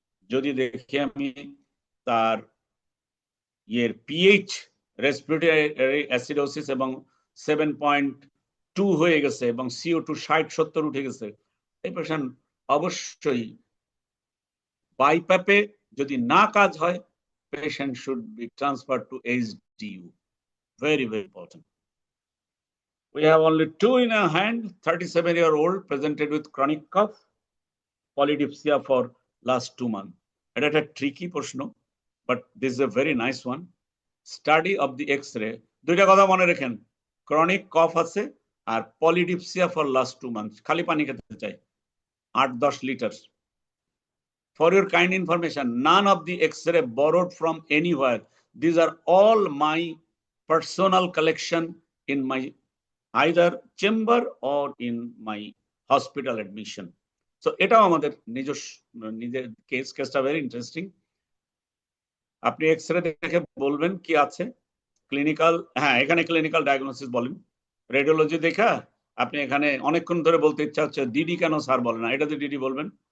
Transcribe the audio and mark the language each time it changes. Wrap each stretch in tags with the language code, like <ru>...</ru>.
<bn>যদি দেখি আমি তার পিএইচ, রেসপিরেটরি অ্যাসিডোসিস এবং 7.2 হয়ে গেছে এবং CO2 60-70 উঠে গেছে, এই পেশেন্ট অবশ্যই বাইপ্যাপে যদি না কাজ হয়,</bn> <en>Patient should be transfer to HDU. Very, very important. We have only 2 in our hand. 37-year-old presented with chronic cough, polydipsia for last 2 months.</en> <bn>এটা একটা ট্রিকি প্রশ্ন,</bn> <en>but this is a very nice one. Study of the X-ray.</en> <bn>দুইটা কথা মনে রাখেন, chronic কফ আছে আর polydipsia</bn> <en>For last 2 months।</en> <bn>খালি পানি খেতে চাই 8-10 litre.</bn> <en>For your kind information, none of the X-ray borrowed from anywhere. These are all my personal collection in my either chamber or in my hospital admission.</en> <bn>So এটাও আমাদের নিজের কেসটা very interesting. আপনি x-ray দেখে বলবেন কি আছে। Clinical, হ্যাঁ এখানে ক্লিনিক্যাল ডায়াগনোসিস বলেন। রেডিওলজি দেখা আপনি এখানে অনেকক্ষণ ধরে বলতে ইচ্ছা হচ্ছে, ডিডি কেন স্যার বলে না, এটাতে ডিডি বলবেন।</bn>